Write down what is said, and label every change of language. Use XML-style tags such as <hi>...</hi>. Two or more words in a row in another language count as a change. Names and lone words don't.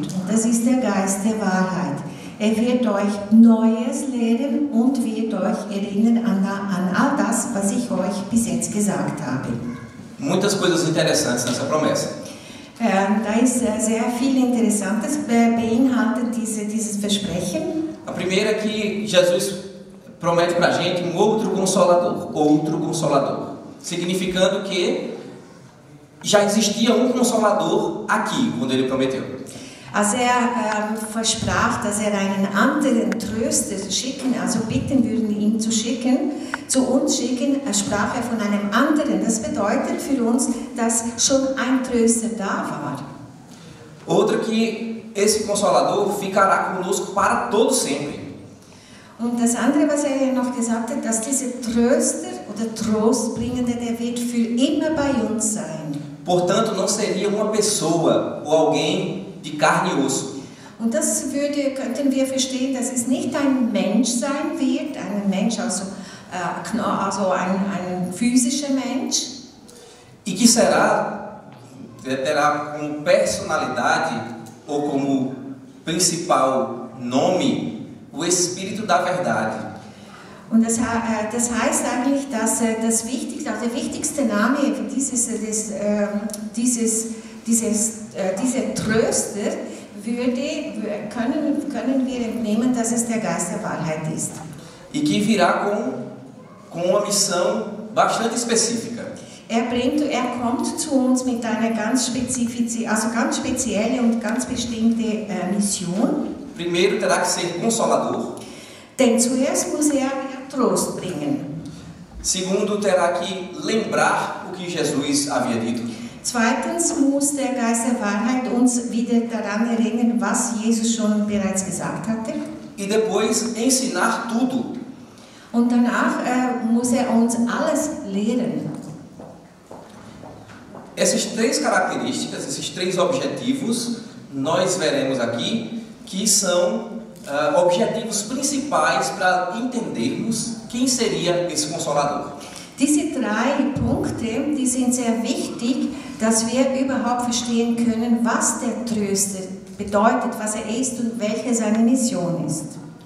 <de>Und das ist der Geist der Wahrheit. Er wird euch Neues lehren und wird euch erinnern an all das, was ich euch bis jetzt gesagt habe.</de> <pt>Muitas coisas interessantes nessa promessa.</pt> <de>Da ist sehr viel Interessantes beinhaltet dieses Versprechen.</de> <pt>A primeira é que Jesus promete para a gente um outro Consolador, significando que já existia um Consolador aqui, quando ele prometeu.</pt> <de>Also versprach, dass einen anderen Tröster schicken, also bitten würden, ihn zu uns schicken, sprach von einem anderen. Das bedeutet für uns, dass schon ein Tröster da war.</de> <pt>Outra que esse Consolador ficará conosco para todo sempre.</pt> <de>Und das andere, was noch gesagt hat, dass dieser Tröster oder Trostbringende, der wird für immer bei uns sein.</de> <pt>Portanto, não seria uma pessoa ou alguém de carne e osso.</pt> <de>Und das könnten wir verstehen, dass es nicht ein Mensch sein wird, ein Mensch, also ein physischer Mensch.</de> <pt>E que terá como personalidade ou como principal nome o Espírito da Verdade.</pt> <de>Und das heißt eigentlich, dass der wichtigste Name für dieser Tröster können wir entnehmen, dass es der Geist der Wahrheit ist.</de> <pt>E que virá com uma missão bastante específica.</pt> <de>Er kommt zu uns mit einer ganz spezielle und ganz bestimmte Mission.</de> <pt>Primeiro terá que ser Consolador.</pt> <de>Denn zuerst muss er Trost bringen.</de> <pt>Segundo, terá que lembrar o que Jesus havia dito.</pt> <de>Zweitens muss der Geist der Wahrheit uns wieder daran erinnern, was Jesus schon bereits gesagt hatte.</de> <pt>E depois ensinar tudo.</pt> <de>Und danach muss er uns alles lehren.</de> <pt>Essas três características, esses três objetivos, nós veremos aqui que são objetivos principais para entendermos quem seria esse Consolador.</pt> <de>Diese drei Punkte, die sind sehr wichtig, dass wir überhaupt verstehen können, was der Tröster bedeutet, was er ist und welche seine Mission ist.</de>